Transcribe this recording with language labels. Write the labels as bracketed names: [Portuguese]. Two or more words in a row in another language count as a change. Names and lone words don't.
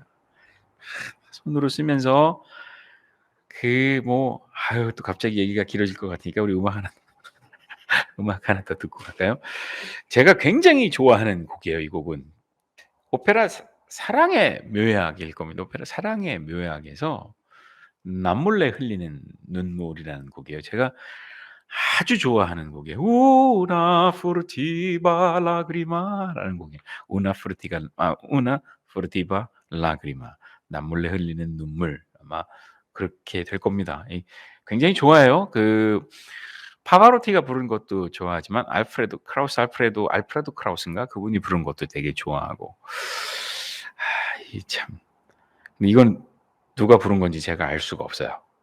[Korean] 손으로 쓰면서 또 갑자기 얘기가 길어질 것 같으니까 우리 음악 하나 더 듣고 갈까요? 제가 굉장히 좋아하는 곡이에요. 이 곡은 오페라 사랑의 묘약일 겁니다. 오페라 사랑의 묘약에서 남몰래 흘리는 눈물이라는 곡이에요. 제가 아주 좋아하는 곡이에요. Una furtiva lagrima 라는 곡이에요. Una furtiva lagrima. 남몰래 흘리는 눈물. 아마 그렇게 될 겁니다. 굉장히 좋아해요. 파바로티가 부른 것도 좋아하지만 알프레도 크라우스인가? 그분이 부른 것도 되게 좋아하고. 참. 이건 누가 부른 건지 제가 알 수가 없어요.